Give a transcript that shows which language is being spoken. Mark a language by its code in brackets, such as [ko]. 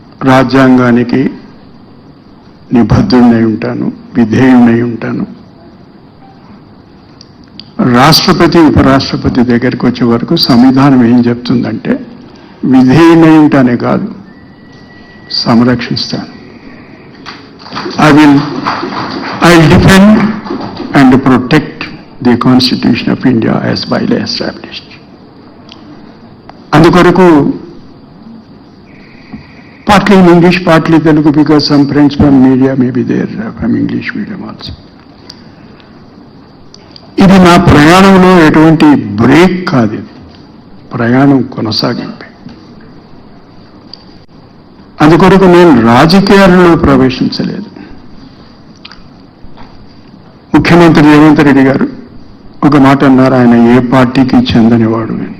[te] రాజ్యాంగానికి నిబద్ధుడినై ఉంటాను, విధేయుడినై ఉంటాను. రాష్ట్రపతి ఉపరాష్ట్రపతి దగ్గరికి వచ్చే వరకు సంవిధానం ఏం చెప్తుందంటే విధేయుడినై ఉంటానే కాదు, సంరక్షిస్తాను. [en] I will defend and protect the Constitution of India as widely established. అందుకొరకు partly in English, partly Telugu, because some friends from media may be there from English medium also. [te] ఇది నా ప్రయాణంలో ఎటువంటి బ్రేక్ కాదు, ఇది ప్రయాణం కొనసాగింపే. అందుకొరకు నేను రాజకీయాలలో ప్రవేశించలేదు. ముఖ్యమంత్రి రేవంత్ రెడ్డి గారు ఒక మాట అన్నారు, ఆయన ఏ పార్టీకి చెందనివాడు.